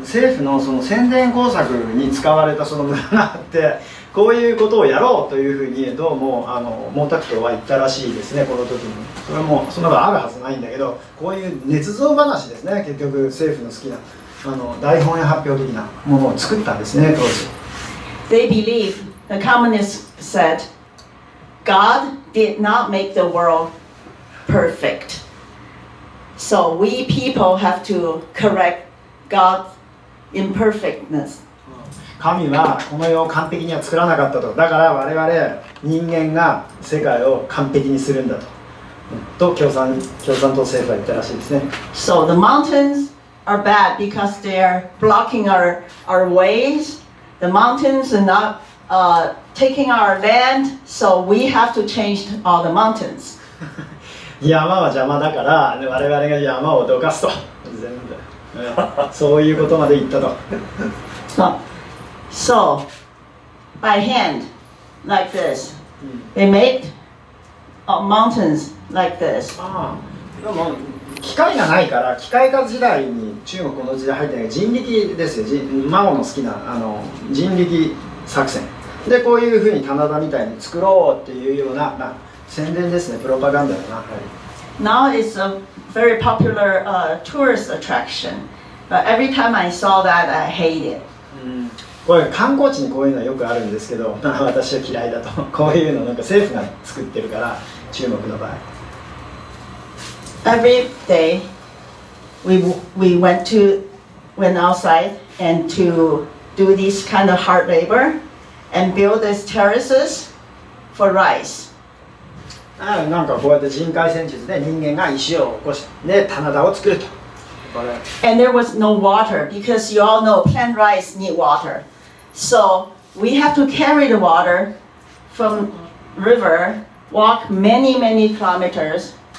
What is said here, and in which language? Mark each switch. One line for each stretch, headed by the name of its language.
Japanese: 政府のその宣伝工作に使われたその村があって、こういうことをやろうというふうにどうも毛沢東は言ったらしいですね、この時に。それもそんなのあるはずないんだけど、こういう捏造話ですね、結局政府の好きな大本営発表的なものを作ったんですね、当時。
English: They believe, the communists said, God did not make the world perfect. So we people have to correct God's imperfectness.
Japanese: 神はこの世を完璧には作らなかったと。だから我々人間が世界を完璧にするんだと共産党政府は言ったらしいですね。
English: So the mountains are bad because they are blocking our ways. The mountains are not taking our land, so we have to change all the mountains.
Japanese: 山は邪魔だから我々が山をどかすと。全部。そういうことまで言ったと。
English: So, by hand, like this, they made mountains like this.
Japanese: でも機械がないから、機械化時代に中国この時代入ってない人力ですよ。マオの好きな人力作戦でこういうふうに棚田みたいに作ろうっていうような、宣伝ですね、プロパガンダだな。
English: Now it's a very popular tourist attraction, but every time I saw that, I hate it.
Japanese: これ観光地にこういうのはよくあるんですけど、私は嫌いだと。こういうのなんか政府が作ってるから、中国の場合。
English: Every day, we went outside and to do this kind of hard labor and build these terraces for rice.
Japanese: なんかこうやって人海戦術で人間が石を起こして棚田を作ると。
English: And there was no water because you all know plant rice need water. So we have to carry the water from river walk many, many kilometers.